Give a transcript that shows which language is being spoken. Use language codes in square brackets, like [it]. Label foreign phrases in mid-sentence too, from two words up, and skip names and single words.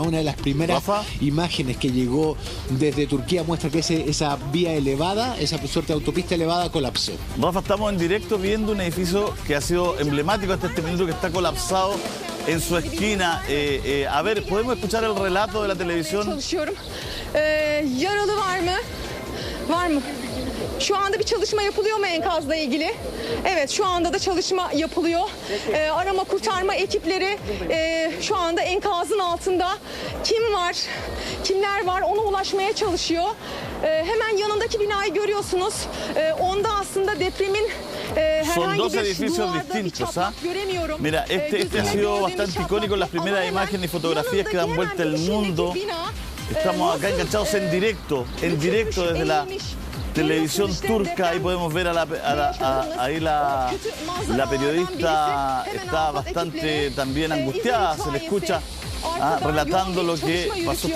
[es] Una de las primeras imágenes que llegó desde Turquía muestra que esa vía elevada, esa suerte de autopista elevada, colapsó. Rafa, estamos en directo viendo un edificio que ha sido emblemático hasta este minuto, que está colapsado en su esquina. A ver, ¿podemos escuchar el relato de la televisión? [tr] Yaralı var mı? Var mı? Şu anda bir çalışma yapılıyor mu enkazla ilgili? Evet, şu anda da çalışma yapılıyor. Arama kurtarma ekipleri şu anda enkazın altında. Kim var, kimler var ona ulaşmaya çalışıyor. Hemen yanındaki binayı görüyorsunuz. Onda aslında depremin [es] Son dos edificios distintos, ¿ah? Mira, este ha sido bastante icónico en las primeras imágenes y fotografías que dan vuelta el mundo. Estamos acá enganchados en directo desde la televisión turca. Ahí podemos ver ahí la periodista está bastante también angustiada, se le escucha relatando lo que pasó.